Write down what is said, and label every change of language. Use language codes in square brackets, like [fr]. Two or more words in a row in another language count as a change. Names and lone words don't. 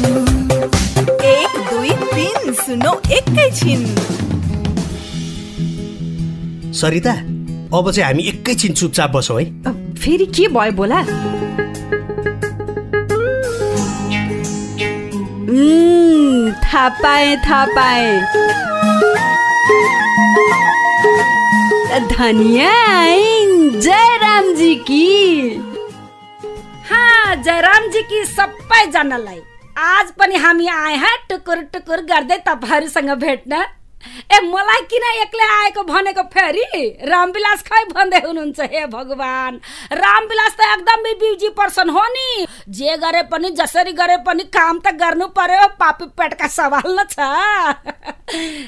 [ne] 1 2 3 सुनौ एकैछिन। सरिता, अब चाहिँ हामी एकैछिन चुपचाप बसौँ है। फेरि के भयो बोला? थाहा पाएँ। [hi] धनिया जयराम जी की। हाँ, जयराम जी की [ne] सबैजनालाई आज पनि हामी [hi] आए हैं [ne] टुकुर टुकुर गर्दै तपाईहरुसँग भेट्न। ए मलाई किन एक्लै आएको भनेको फेरि? रामविलास खै भन्दै हुनुहुन्छ? हे भगवान, रामविलास त एकदमै [en] busy person [ne] हो नि। जे गरे पनि जसरी गरे पनि काम त गर्नु पर्यो, पापी पेटका सवाल न छ।